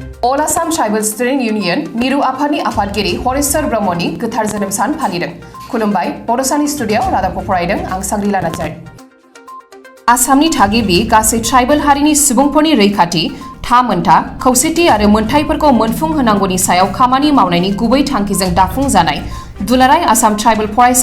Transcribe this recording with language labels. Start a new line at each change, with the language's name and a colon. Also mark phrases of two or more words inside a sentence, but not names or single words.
Bodo: All Assam Tribal Student Union Miru Aphani Afadgiri Horisar Brahmoni Gothar Jonom सान फालिदों खुलुमबाय बड'सानि स्टुडिय'आव रादाबखौ फरायदों आं सांग्रिला नार्जारि आसामनि थागिबि गासै ट्राइबेल हारिनि सुबुंफोरनि रैखाथि थामोनथा खौसेथि आरो मोनथायफोरखौ मोनफुं होनांगौनि सायाव खामानि मावनायनि गुबै थांखिजों दाफुंजानाय दुलाराय आसाम ट्राइबेल फरायसा